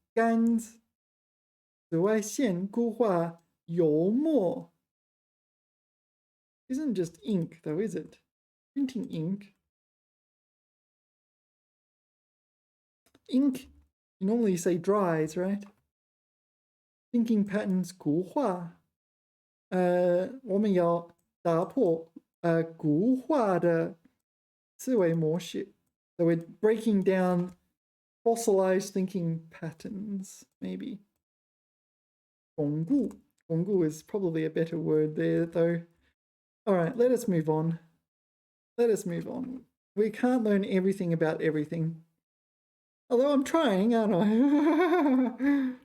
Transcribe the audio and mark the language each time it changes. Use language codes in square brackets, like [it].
[zh] 干紫外线固化油墨 [en] isn't just ink though, is it? Printing ink. Ink, you normally say dries, right? Thinking patterns 固化。 [zh] 我们要打破固化的思维模式。 [en] So we're breaking down fossilized thinking patterns, maybe. 巩固 is probably a better word there, though. All right, let us move on. We can't learn everything about everything. Although I'm trying, aren't I?